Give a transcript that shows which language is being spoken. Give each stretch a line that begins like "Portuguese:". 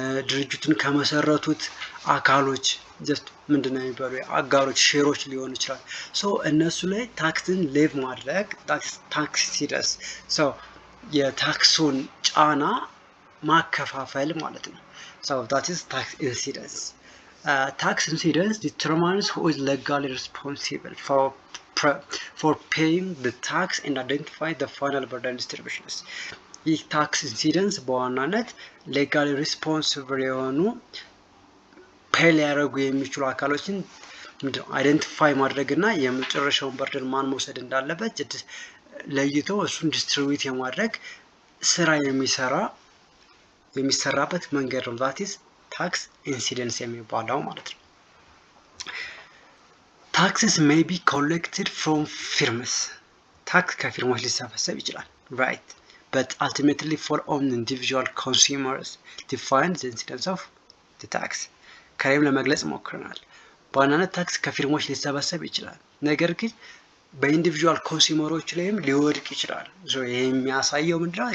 Amharic: ድርጅቱን ከመሰረቱት አካሎች ጀስት ምንድነው የሚባሉ አጋሮች ሼሮች ሊሆን ይችላል። ሶ እነሱ ላይ ታክስን ሌቭ ማድረግ ታክስ ኢንሲደንስ ሶ የታክሱን ጫና ማከፋፈል ማለት ነው። ሶ
English: that is tax incidence. Tax incidence determines who is legally responsible for paying the tax and identify the final burden distributions.
Amharic: ይህ ታክስ ኢንሲደንስ በዋናነት ሌጋሊ ሪስፖንሲብል የሆኑ ፔይ ሊያደርጉ የሚችሉ አካሎችን አይደንቲፋይ ማድረግ እና የመጨረሻውን በርደን ማን መውሰድ እንዳለበት ለይቶ እሱን ዲስትሪቢዩት የማድረግ ስራ የሚሰራበት መንገድ ነው።
English: that is
Amharic: ታክስ ኢንሲደንስ የሚባለው ማለት ነው።
English: Taxes may be collected from firms.
Amharic: ታክስ ከፊርሞች ሊሰበሰብ ይችላል,
English: right? But ultimately fall on individual consumers to find the incidence of the tax.
Amharic: ከላይም ለመግለጽ ሞክረናል። በዋናነት ታክስ ከፊርሞች ሊሰበሰብ ይችላል፣ ነገር ግን በኢንዲቪጁዋል ኮንሱመሮች ላይም ሊወድቅ ይችላል። ሶ ይሄ የሚያሳየው ምንድነው?